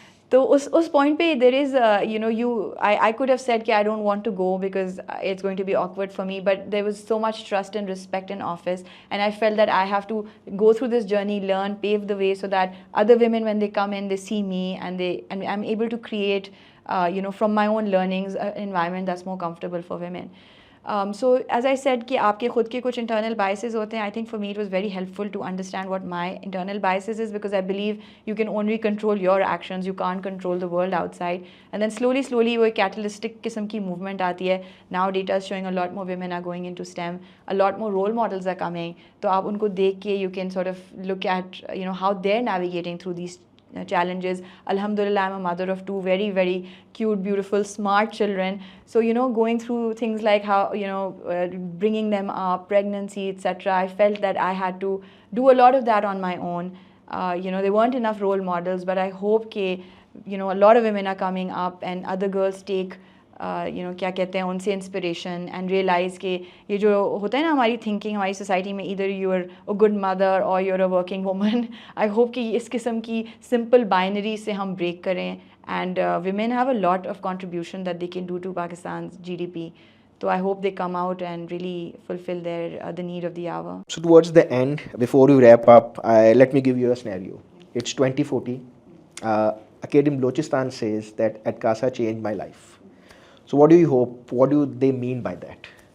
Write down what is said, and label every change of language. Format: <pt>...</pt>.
<en>تو اس پوائنٹ پہ there is I could have said کہ I don't want to go because it's going to be awkward for me, but there was so much trust and respect in office, and I felt that I have to go through this journey, learn, pave the way, so that other women when they come in, they see me and I'm able to create from my own learnings an environment that's more comfortable for women. So as I said</en> <ur>کہ آپ کے خود کے کچھ internal biases ہوتے ہیں.</ur> <en>I think for me it was very helpful to understand what my internal biases is, because I believe you can only control your actions, you can't control the world outside. And then slowly</en> <ur>وہ ایک catalytic قسم کی movement آتی ہے.</ur> <en>Now data is showing a lot more women are going into STEM, a lot more role models are coming.</en> <ur>تو آپ ان کو دیکھ کے</ur> <en>you can sort of look at how they're navigating through these challenges. Alhamdulillah, I'm a mother of two very, very cute, beautiful, smart children. So, going through things like how, bringing them up, pregnancy, etc. I felt that I had to do a lot of that on my own. There weren't enough role models, but I hope that, a lot of women are coming up and other girls take</en> <ur>کیا کہتے ہیں ان سے</ur> <en>inspiration and realise</en> <ur>کہ یہ جو ہوتا ہے نا ہماری تھنکنگ ہماری سوسائٹی میں</ur> <en>Either you are a good mother or you are a working woman. I hope کہ</en> <ur>اس قسم کی سمپل بائنری سے ہم بریک کریں,</ur> <en>And women have a lot of contribution that they can do to Pakistan GDP. So I hope they come out and really fulfill the need of the hour. So towards the end, before we wrap up, let me give you a scenario. It's 2040. Academ Balochistan says that at CASA changed my life. So what do you hope? What do they mean by that?</en>